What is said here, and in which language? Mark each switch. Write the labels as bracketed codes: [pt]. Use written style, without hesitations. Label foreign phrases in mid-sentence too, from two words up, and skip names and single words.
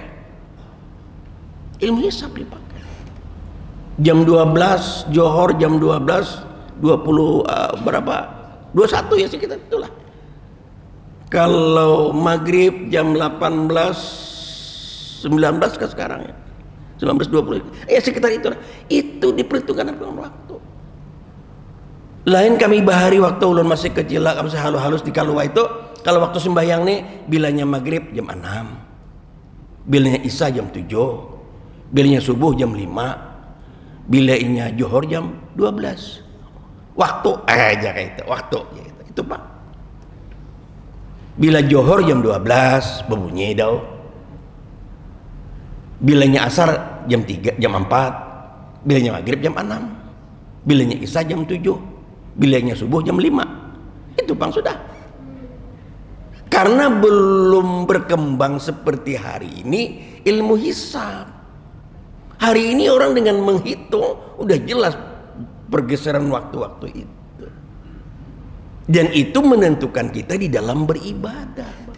[id] Ilmu hisab dipakai. Jam 12 Johor, jam 12 20 berapa? 21 ya sekitar itulah. Kalau maghrib jam 18 19 ke sekarang ya. 19.20 sekitar itu. Itu diperhitungkan dengan waktu. [bjn] Lain kami bahari waktu ulun masih kecil lah, kami halus-halus di Kalua itu. Kalau waktu sembahyang nih bilanya maghrib jam 6, bilanya isya jam 7, bilanya subuh jam 5, bilanya johor jam 12. Waktu aja kayak itu, waktu gitu. Itu Pak. Bila johor jam 12 berbunyi dau. Bilanya asar jam 3, jam 4, bilanya maghrib jam 6, bilanya isya jam 7, bilanya subuh jam 5. Itu Bang sudah. [id] Karena belum berkembang seperti hari ini ilmu hisab. Hari ini orang dengan menghitung udah jelas pergeseran waktu-waktu itu. Dan itu menentukan kita di dalam beribadah.